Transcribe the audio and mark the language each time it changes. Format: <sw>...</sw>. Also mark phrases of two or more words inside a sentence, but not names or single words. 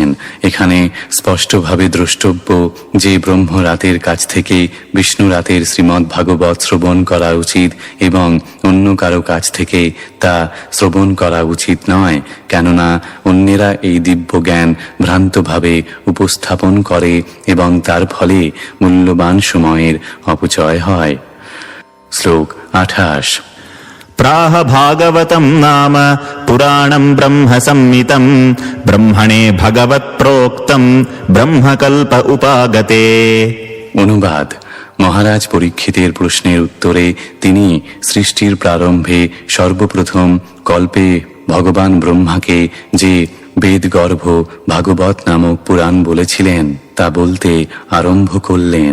<bn>এখানে স্পষ্টভাবে দ্রষ্টব্য যে ব্রহ্মরাতের কাছ থেকে বিষ্ণুরাতের শ্রীমদ্ ভাগবত শ্রবণ করা উচিত এবং অন্য কারো কাছ থেকে তা শ্রবণ করা উচিত নয়, কেননা অন্যেরা এই দিব্য জ্ঞান ভ্রান্তভাবে উপস্থাপন করে এবং তার ফলে মূল্যবান সময়ের অপচয় হয়। শ্লোক 28।</bn> <sa>प्राह भागवतं नाम पुराणं ब्रह्म संहितं ब्रह्मणे भगवत प्रोक्तं ब्रह्मकल्प उपागते।</sa> <bn>অনুবাদ: মহারাজ পরীক্ষিতের প্রশ্নের উত্তরে তিনি সৃষ্টির প্রারম্ভে সর্বপ্রথম কল্পে ভগবান ব্রহ্মাকে যে বেদগর্ভ ভাগবত নামক পুরাণ বলেছিলেন তা বলতে আরম্ভ করলেন।</bn>